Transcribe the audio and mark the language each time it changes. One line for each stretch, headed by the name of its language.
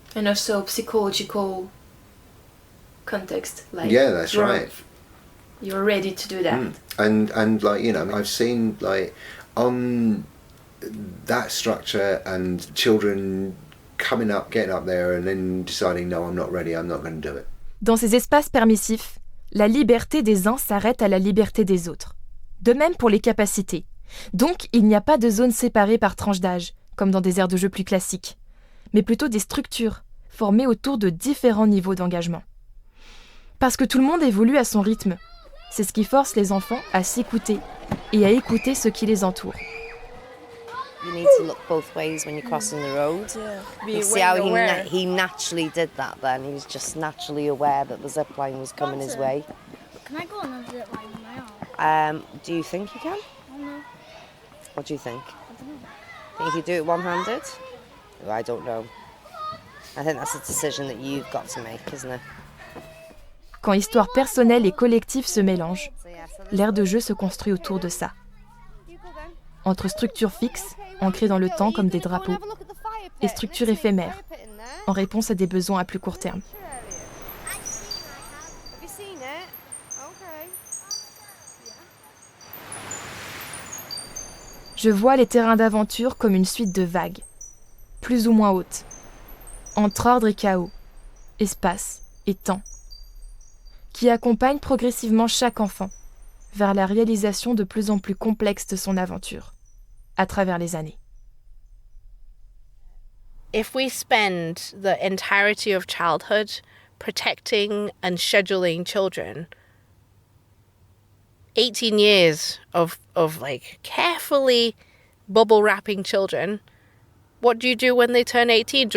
English: And also psychological context. Like Yeah, that's right. You're ready to do that. And like, you know, I've seen like on that structure and children coming up, getting up there and then deciding, no, I'm not ready, I'm not going to do it.
French: Dans ces espaces permissifs, la liberté des uns s'arrête à la liberté des autres. De même pour les capacités. Donc, il n'y a pas de zone séparée par tranche d'âge, comme dans des aires de jeu plus classiques, mais plutôt des structures formées autour de différents niveaux d'engagement. Parce que tout le monde évolue à son rythme. C'est ce qui force les enfants à s'écouter et à écouter ce qui les entoure.
English: You need to look both ways when you're crossing the road. Be You see how aware. he naturally did that then. He was just naturally aware that the zip line was coming his way. Can I go on a zip line on my own? Do you think you can? I don't know. What do you think? I don't know. Think you could do it one-handed? Oh, I don't know. I think that's a decision that you've got to make, isn't it?
French: Quand histoire personnelle et collective se mélangent, l'aire de jeu se construit autour de ça. Entre structures fixes, ancrées dans le temps comme des drapeaux, et structures éphémères, en réponse à des besoins à plus court terme. Je vois les terrains d'aventure comme une suite de vagues, plus ou moins hautes, entre ordre et chaos, espace et temps, qui accompagnent progressivement chaque enfant vers la réalisation de plus en plus complexe de son aventure, à travers les années.
English: If we spend the entirety of childhood protecting and scheduling children, 18 years of like carefully bubble wrapping children, what do you do when they turn 18?